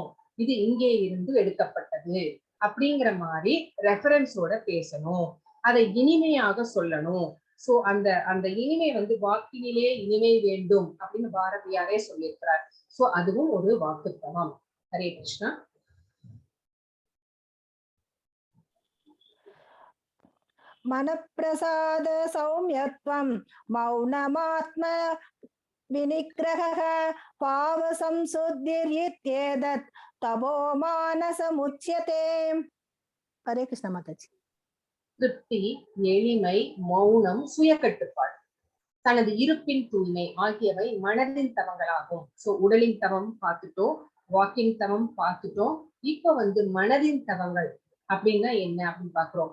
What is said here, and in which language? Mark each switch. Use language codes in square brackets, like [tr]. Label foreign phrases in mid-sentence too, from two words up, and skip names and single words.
[ta] இது இங்கே இருந்து எடுக்கப்பட்டது அப்படிங்கிற மாதிரி ரெஃபரன்ஸோட பேசணும். அதை இனிமையாக சொல்லணும். சோ அந்த அந்த இனிமை வந்து வாக்கினிலே இனிமை வேண்டும் அப்படின்னு பாரதியாரே சொல்லியிருக்கிறார். சோ அதுவும் ஒரு வாக்குத்தவம். [sa] हरे कृष्ण. मनप्रसाद सौम्यत्वं मौनमात्म विनिग्रहः पाव संशुद्धिरित्येतत् तपो मानसमुच्यते. हरे कृष्ण [hi] माताजी. [ta] திருப்தி, எளிமை, மௌனம், சுய கட்டுப்பாடு, தனது இருப்பின் தூய்மை ஆகியவை மனதின் தவங்களாகும். சோ உடலின் தவம் பார்த்துட்டோம், வாக்கிங் தவம் பார்த்துட்டோம். இப்ப வந்து மனதின் தவங்கள் அப்படின்னா என்ன அப்படின்னு பாக்குறோம்.